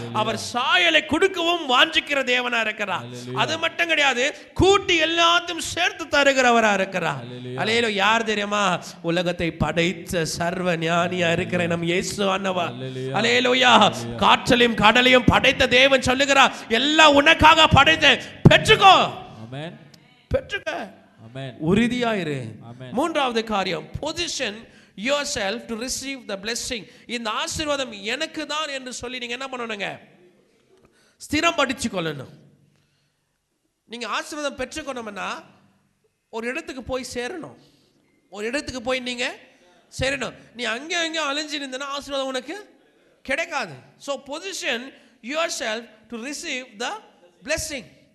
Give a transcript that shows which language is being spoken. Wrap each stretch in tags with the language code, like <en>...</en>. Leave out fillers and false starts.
<ta>அவர் சாயலை கொடுக்கவும் வாஞ்சிக்கிற தேவனா இருக்கிறார். அது மட்டும் கிடையாது, கூட்டி எல்லாத்தையும் சேர்த்து தருகிறவரா இருக்கிறார். அல்லேலூயா. யார் தெரியுமா? உலகத்தை படைத்த சர்வ ஞானியா இருக்கிற நம் இயேசு ஆண்டவர். அல்லேலூயா. காற்றலையும் கடலையும் படைத்த தேவன் சொல்லுகிறார், எல்லாம் உனக்காக படைத்தேன், பெற்றுக்கோ. ஆமென். பெற்றுக்க. உறுதியாயிரு. 3வது காரியம்,</ta> <en>position yourself to receive the blessing.</en> <ta>இந்த ஆசீர்வாதம் எனக்கு தான் என்று சொல்லி நீங்க என்ன பண்ணணுங்க? ஸ்திரம் படிச்சு கொள்ளணும். நீங்க ஆசீர்வாதம் பெற்றுக்கணும்னா ஒரு இடத்துக்கு போய் சேரணும். ஒரு இடத்துக்கு போய் நீங்க சேரணும். நீ அங்கே அங்கே அலைஞ்சு இருந்தனா ஆசீர்வாதம் உனக்கு கிடைக்காது.</ta> <en>so position yourself to receive the blessing.</en>